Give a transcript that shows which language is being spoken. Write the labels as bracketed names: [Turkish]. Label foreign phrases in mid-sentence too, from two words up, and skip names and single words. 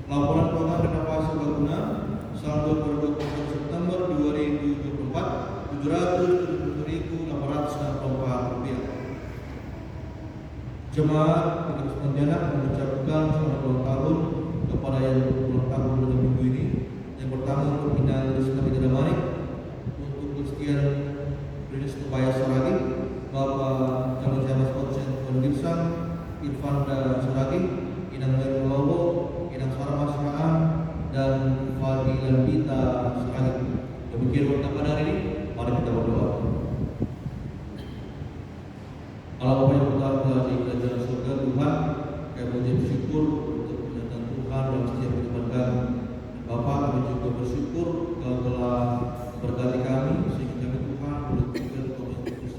[Indonesian] Laporan keuangan renovasi bangunan saldo per 21 September 2024 Rp770.864. Jemaat GKBS Pontianak mengucapkan selamat ulang tahun kepada yang berulang tahun pada minggu ini. Yang pertama untuk Inang Rizka Bidadamari, untuk Christian Bridis Upaya Saragih, Bapak Calon Jamas Konsen Kondirsan, Irfanda Saragih, Inang Meru Lowo, Inang Sarmas Haan, dan Fadilan Bita Saragih. Demikian untuk pada hari ini, mari kita berdoa. Allah Bapa yang bertahta di kerajaan surga, Tuhan, kami mengucap syukur untuk penyertaan Tuhan dalam setiap kehidupan kami. Bapak, kami juga bersyukur Kau telah memberkati kami sehingga kami Tuhan boleh tinggal di Kau institusi.